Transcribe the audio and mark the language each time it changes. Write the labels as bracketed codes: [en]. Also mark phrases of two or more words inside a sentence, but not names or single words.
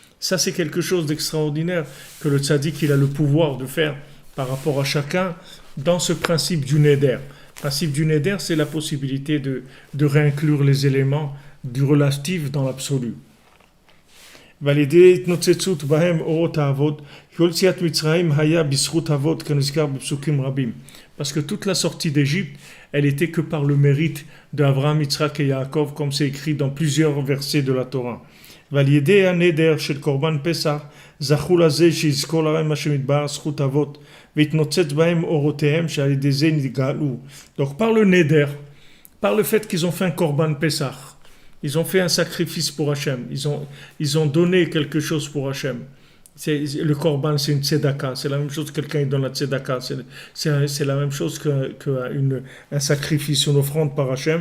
[fr] Ça, c'est quelque chose d'extraordinaire que le tzaddik, il a le pouvoir de faire par rapport à chacun dans ce principe du neder. Le principe du neder, c'est la possibilité de réinclure les éléments du relatif dans l'absolu. [he] Valider התנוצצות בהם אורות האבות, כל יציאת מצרים היה בזכות אבות כנזכר בפסוקים רבים. [fr] Parce que toute la sortie d'Égypte, elle était que par le mérite d'Abraham, Yitzhak et Yaakov, comme c'est écrit dans plusieurs versets de la Torah. [he] ועל ידי הנדר של קורבן פסח, זכו לזה שיזכור להם השם יתברך זכות אבות, והתנוצץ בהם אורותיהם שעל ידי זה נגאלו. [fr] Donc par le neder, par le fait qu'ils ont fait un [he] קרבן פסח, [fr] ils ont fait un sacrifice pour Hachem, ils ont donné quelque chose pour Hachem. Le korban, c'est une tzedaka, c'est la même chose que quelqu'un donne la tzedaka, c'est la même chose qu'un sacrifice, une offrande par Hachem.